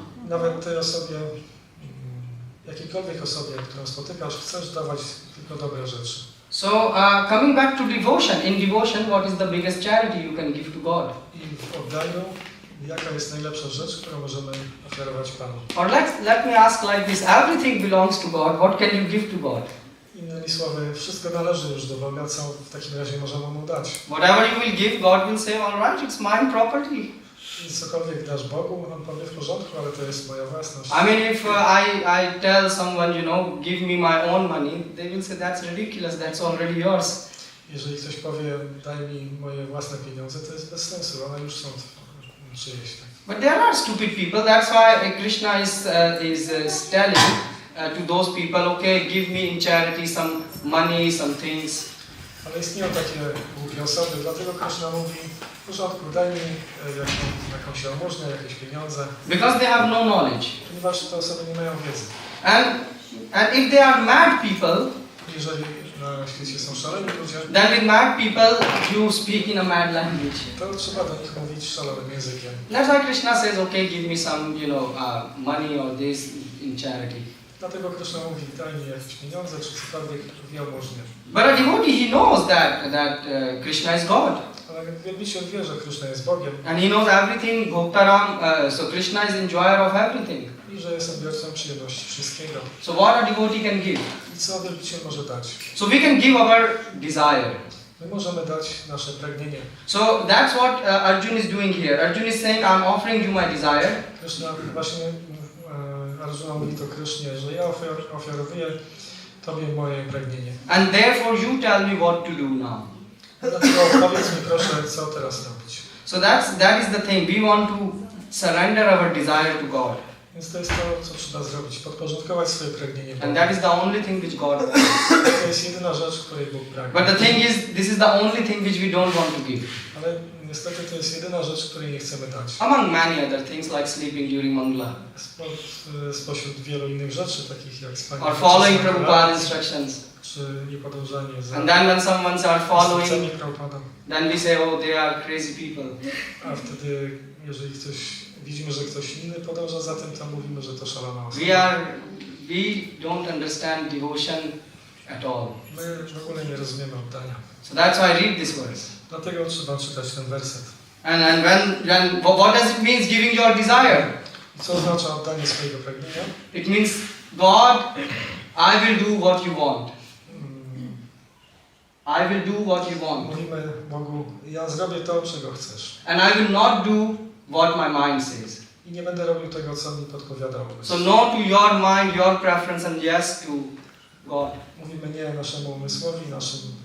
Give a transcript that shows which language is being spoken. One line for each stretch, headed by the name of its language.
Polish: Nawet tej osobie, jakiejkolwiek osobie, którą spotykasz, chcesz dawać tylko dobre rzeczy.
English: So coming back to devotion, in devotion, what is the biggest charity you can give to God?
Polish: I w oddaniu, jaka jest najlepsza rzecz, którą możemy ofiarować Panu?
English: Or let me ask like this: everything belongs to God. What can you give to God?
Polish: Innymi słowy, wszystko należy już do Boga, co w takim razie możemy Mu dać.
English: Whatever you will give, God will say, all right, it's mine property.
Polish: I cokolwiek dasz Bogu, On powie w porządku, ale to jest moja własność.
English: I mean, if I tell someone, give me my own money, they will say that's ridiculous. That's already yours.
Polish: Jeżeli ktoś powie, daj mi moje własne pieniądze, to jest bez sensu, one już są czyjeś.
English: But there are stupid people. That's why Krishna is telling to those people, okay, give me in charity some money, some things.
Polish: Ale istnieją takie głupie osoby, dlatego Krishna mówi, w porządku, daj mi jakąś jałmużnę, jakieś pieniądze.
English: Because they have no knowledge.
Polish: Ponieważ te osoby nie mają wiedzy.
English: And if they are mad people,
Polish: jeżeli na świecie są szaleni ludzie,
English: then with mad people you speak in a mad language.
Polish: to trzeba do nich mówić szalonym językiem.
English: That's why Krishna says, okay, give me some, money or this in charity.
Polish: Dlatego Krishna mówi, daj mi jakieś pieniądze, czy cokolwiek w jałmużnie.
English: But a devotee, he knows that Krishna is God.
Polish: Ale wielbiciel wie, że Krishna jest Bogiem.
English: And he knows everything, Bhoktaram, so Krishna is enjoyer of everything.
Polish: I że jest odbiorcą przyjemności wszystkiego.
English: So what a devotee can give?
Polish: I co wielbiciel może dać?
English: So we can give our desire.
Polish: My możemy dać nasze pragnienie.
English: So that's what Arjuna is doing here. Arjuna is saying, I'm offering you my desire.
Polish: Krishna właśnie, Arjuna mówi to Krishnie, że ja ofiarowuję Tobie moje pragnienie.
English: And therefore you tell me what to do now.
Polish: Dlatego powiedz mi proszę, co teraz robić.
English: So that is the thing. We want to surrender our desire to God.
Polish: Więc to jest to, co trzeba zrobić, podporządkować swoje pragnienie Bogu.
English: And that is the only thing which God wants.
Polish: To jest jedyna rzecz, której Bóg pragnie.
English: But the thing is, this is the only thing which we don't want to give.
Polish: Ale niestety to jest jedyna rzecz, której nie chcemy dać.
English: Among many other things like sleeping during Mangala.
Polish: Spośród wielu innych rzeczy, takich jak spanie.
English: Or following Prabhupada's instructions.
Polish: Czy niepodążanie za
English: And then when someone are following,
Polish: instrukcjami Prabhupada.
English: then we say, oh, they are crazy people.
Polish: A wtedy, jeżeli widzimy, że ktoś inny podąża za tym, to mówimy, że to szalona osoba.
English: We don't understand devotion at all.
Polish: My w ogóle nie rozumiemy oddania.
English: So that's why I read this verse.
Polish: Dlatego trzeba czytać ten werset.
English: And when what does it mean giving your desire?
Polish: Co oznacza oddanie swojego pragnienia?
English: It means, God, I will do what you want. I will do what you want.
Polish: Mówimy Bogu, ja zrobię to, czego chcesz.
English: And I will not do what my mind says.
Polish: I nie będę robił tego, co mi podpowiada umysł.
English: So no to your mind, your preference, and yes to God.
Polish: Mówimy nie naszemu umysłowi, naszym